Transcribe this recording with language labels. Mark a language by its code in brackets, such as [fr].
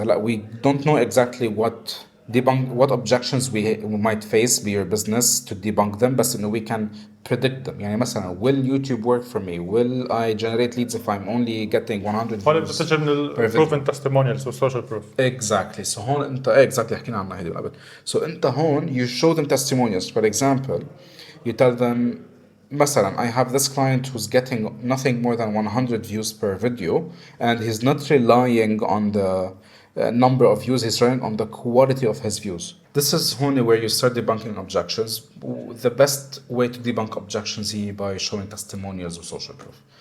[en] هلا we don't know exactly what objections we might face be your business to debunk them, [ar] بس إنه [en] we can predict them. يعني مثلا, will YouTube work for me? Will I generate leads if I'm only getting 100 [ar] هون [en] views [ar] بتجي من ال [en] proven testimonials [ar] و [en] social proof. Exactly. [ar] So هون انت exactly حكينا عنها هيدي قبل. [en] So [ar] انت هون [en] you show them testimonials. For example, you tell them مثلا, I have this client who's getting nothing more than 100 views per video, and he's not relying on the number of views, he's relying on the quality of his views. This is only where you start debunking objections. The best way to debunk objections is by showing testimonials or social proof.